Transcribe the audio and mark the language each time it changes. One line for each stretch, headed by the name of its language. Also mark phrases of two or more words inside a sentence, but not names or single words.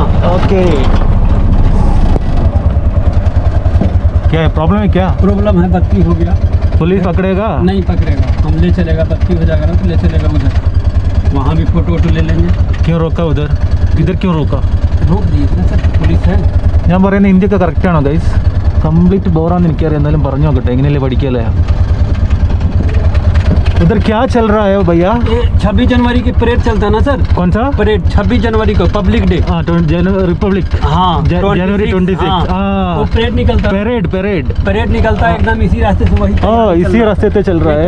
Hindi: ओके. क्या है प्रॉब्लम है? क्या प्रॉब्लम है? बत्ती हो गया। पुलिस पकड़ेगा? नहीं पकड़ेगा, हम ले चलेगा। बत्ती हो जाएगा ना तो ले चलेगा उधर, वहाँ भी फोटो वोटो ले लेंगे। क्यों रोका उधर? इधर क्यों रोका? रोक दिए ना सर, पुलिस है।
Malayalam: ഞാൻ പറയുന്നത് ഇന്ത്യക്ക് കറക്റ്റാണോ ഗൈസ്? കംപ്ലീറ്റ് ബോറാന്ന് എനിക്കറിയാം, എന്നാലും പറഞ്ഞു നോക്കട്ടെ, എങ്ങനെയല്ലേ പഠിക്കല്ലേ.
Hindi: उधर क्या चल रहा है भैया? ये 26 जनवरी की परेड चलता है ना सर। कौन सा परेड? 26 जनवरी को
English: public day.
Hindi: हाँ, रिपब्लिक. हाँ जनवरी 26. वो परेड निकलता है। परेड निकलता है एकदम इसी रास्ते से, वही हाँ इसी रास्ते पे चल रहा है.